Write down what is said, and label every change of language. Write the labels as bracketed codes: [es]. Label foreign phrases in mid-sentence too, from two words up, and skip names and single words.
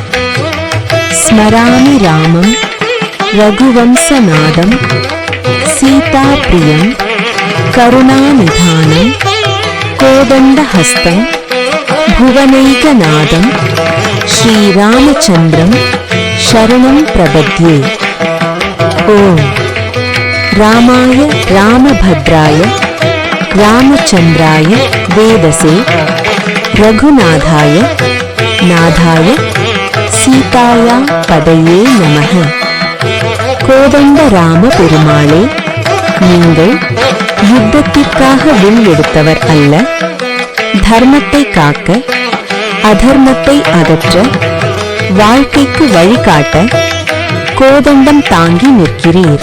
[sa] स्मरामि रामं रघुवंशनादं सीताप्रियं करुणानिधानं कोदंडहस्तं भुवनैकनाथं श्रीरामचन्द्रं शरणं प्रपद्ये। ओम रामाय रामभद्राय रामचन्द्राय वेदसे रघुनाथाय नाथाय सीताया पदये नमः। [ta] கோதண்டராம பெருமாளே, நீங்கள் யுத்தத்திற்காக வில் எடுத்தவர் அல்ல, தர்மத்தை காக்க, அதர்மத்தை அகற்ற, வாழ்க்கைக்கு வழிகாட்ட கோதண்டம் தாங்கி நிற்கிறீர்.